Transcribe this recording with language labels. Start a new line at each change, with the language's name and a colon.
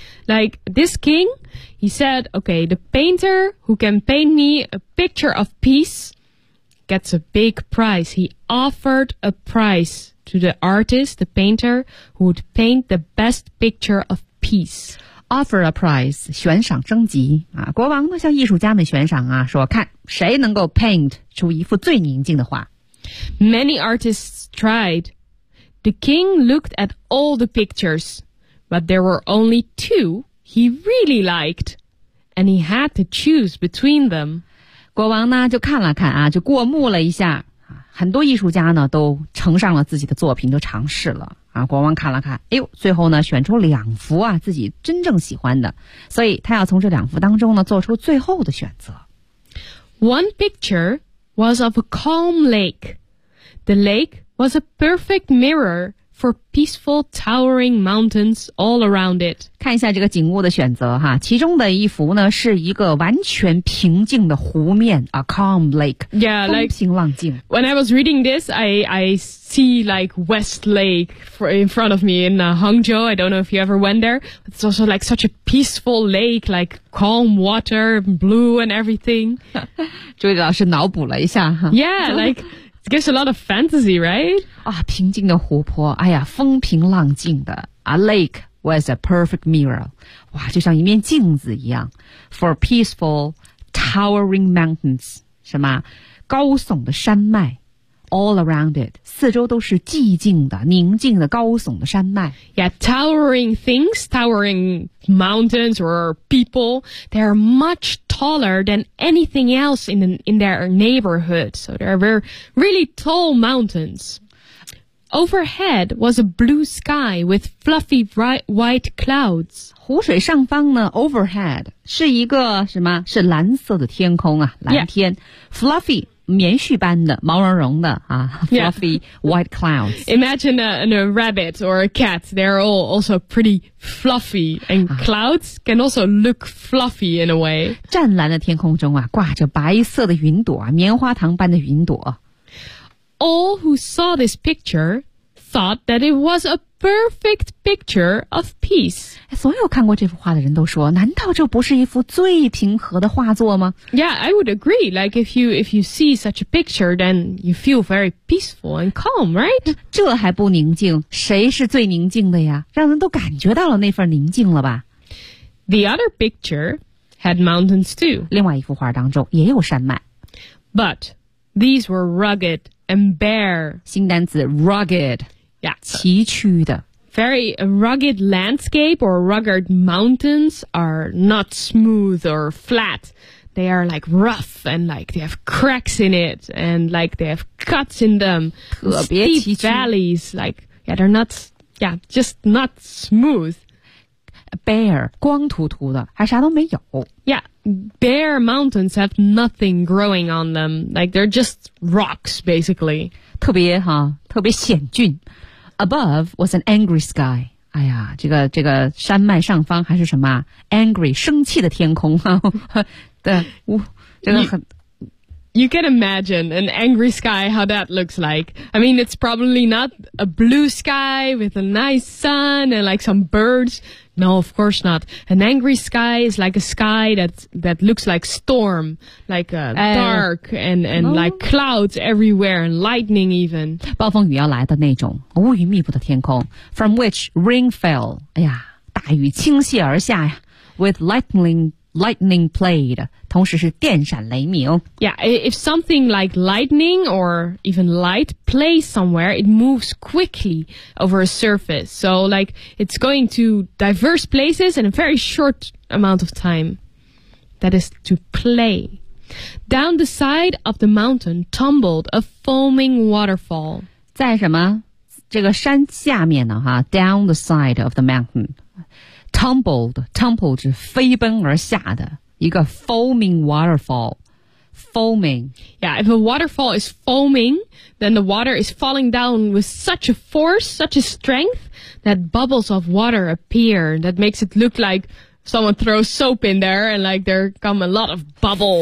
English: Like, this king, he said, okay, the painter who can paint me a picture of peace gets a big prize. He offered a prize to the artist, the painter, who would paint the best picture of peace. Offer a prize,
Chinese: 悬赏征集啊！国王呢向艺术家们悬赏啊，说看谁能够 paint 出一幅最宁静的画。
English: Many artists tried. The king looked at all the pictures, but there were only two he really liked, and he had to choose between them.
Chinese: 国王呢就看了看啊，就过目了一下啊，很多艺术家呢都呈上了自己的作品，都尝试了。啊，国王看了看，哎呦，最后呢，选出两幅啊自己真正喜欢的，所以他要从这两幅当中呢做出最后的选择。
English: One picture was of a calm lake. The lake was a perfect mirror for peaceful towering mountains all around it.
Chinese: 看一下这个景物的选择哈，其中的一幅呢是一个完全平静的湖面 ，
English: a calm lake. Yeah, like
Chinese: 风平浪静。
English: When I was reading this, I see like West Lake for in front of me in Hangzhou. I don't know if you ever went there. It's also like such a peaceful lake, like calm water, blue and everything.
Chinese: 朱莉老师脑补了一下哈。
English: Yeah, like it gives a lot of fantasy, right?
Chinese: 啊，平静的湖泊，哎呀，风平浪静的啊 ，
English: lake was a perfect mirror.
Chinese: 哇，就像一面镜子一样 ，
English: for peaceful towering mountains.
Chinese: 什么？高耸的山脉。
English: All around it,
Chinese: 四周都是寂静的、宁静的、高耸的山脉。
English: Yeah, towering things, towering mountains or people, they are much taller than anything else in their neighborhood. So they are very, really tall mountains. Overhead was a blue sky with fluffy white clouds.
Chinese: 湖水上方呢 ，overhead 是一个什么？是蓝色的天空啊，蓝天、
English: yeah. ，fluffy。
Chinese: 棉絮般的毛茸茸的啊 fluffy、
English: yeah. white clouds. Imagine a rabbit or a cat. They're all also pretty fluffy and clouds can also look fluffy in a way.
Chinese: 湛蓝的天空中啊挂着白色的云朵棉花糖般的云朵。
English: All who saw this picture thought that it was a perfect picture of peace.
Chinese: 所有看过这幅画的人都说难道这不是一幅最平和的画作吗
English: Yeah, I would agree. Like if you see such a picture, then you feel very peaceful and calm, right?
Chinese: 这还不宁静谁是最宁静的呀让人都感觉到了那份宁静了吧
English: The other picture had mountains too.
Chinese: 另外一幅画当中也有山脉。
English: But these were rugged and bare.
Chinese: 新单词 rugged.
English: Yeah.
Chinese: 崎岖的
English: Very rugged landscape or rugged mountains are not smooth or flat. They are like rough and like they have cracks in it and like they have cuts in them.
Chinese: 特别崎岖
English: Steep valleys. Like, yeah, they're not, yeah, just not smooth.
Chinese: Bare, 光秃秃的还啥都没有
English: Yeah, bare mountains have nothing growing on them. Like, they're just rocks, basically.
Chinese: 特别哈，特别险峻。
English: Above was an angry sky.
Chinese: 哎呀，这个山脉上方还是什么 Angry, 生气的天空。对，真的很
English: you can imagine an angry sky, how that looks like. I mean, it's probably not a blue sky with a nice sun and like some birds. No, of course not. An angry sky is like a sky that looks like storm, like a dark and like clouds everywhere and lightning even.
Chinese: 暴风雨要来的那种乌云密布的天空
English: from which rain fell.
Chinese: 哎呀，大雨倾泻而下呀
English: with lightning played.
Chinese: 同时是电闪雷鸣
English: Yeah, if something like lightning or even light plays somewhere, it moves quickly over a surface. So like it's going to diverse places in a very short amount of time. That is to play. Down the side of the mountain tumbled a foaming waterfall.
Chinese: 在什么这个山下面呢、啊、
English: Down the side of the mountain.
Chinese: Tumbled 是飞奔而下的一个
English: foaming waterfall. Foaming. Yeah, if a waterfall is foaming, then the water is falling down with such a force, such a strength, that bubbles of water appear. That makes it look like someone throws soap in there and like there come a lot of bubbles.